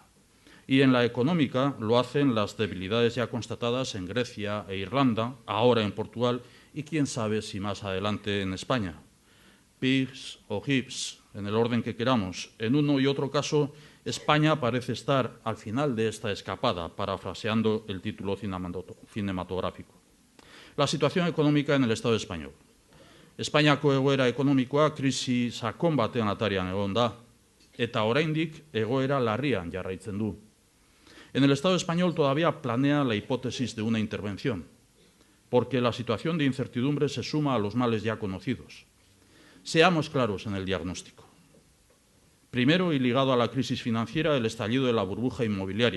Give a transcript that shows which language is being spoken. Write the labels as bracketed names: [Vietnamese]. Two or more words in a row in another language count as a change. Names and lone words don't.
[Spanish] Y en la económica lo hacen las debilidades ya constatadas en Grecia e Irlanda, ahora en Portugal y quién sabe si más adelante en España. PIGS o HIPS, en el orden que queramos. En uno y otro caso, España parece estar al final de esta escapada, parafraseando el título cinematográfico. La situación económica en el Estado español. [Basque] Espainiako egoera ekonomikoa krisi sakon batean atarian egon da, eta oraindik egoera larrian jarraitzen du. [Spanish] En el Estado español todavía planea la hipótesis de una intervención, porque la situación de incertidumbre se suma a los males ya conocidos. Seamos claros en el diagnóstico. Primero, y ligado a la crisis financiera, el estallido de la burbuja inmobiliaria.